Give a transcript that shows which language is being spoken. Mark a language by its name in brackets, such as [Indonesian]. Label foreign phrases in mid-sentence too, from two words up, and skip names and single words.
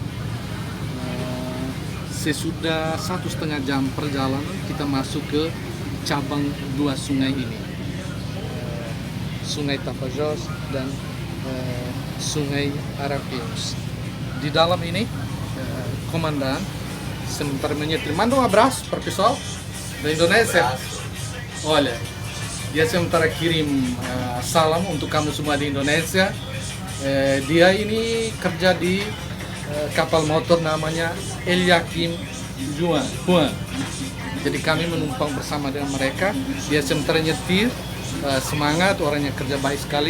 [Indonesian] Sesudah 1,5 jam perjalanan kita masuk ke cabang dua sungai ini, Sungai Tapajós dan Sungai Arapiuns. Di dalam ini komandan sementara menyetir. [Portuguese] Manda um abraço para o pessoal da Indonésia. Olha, [Indonesian] Dia sementara kirim salam untuk kamu semua di Indonesia. Dia ini kerja di kapal motor namanya El Yakin Juan. Jadi kami menumpang bersama dengan mereka. Dia sementara nyetir, semangat, orangnya kerja baik sekali.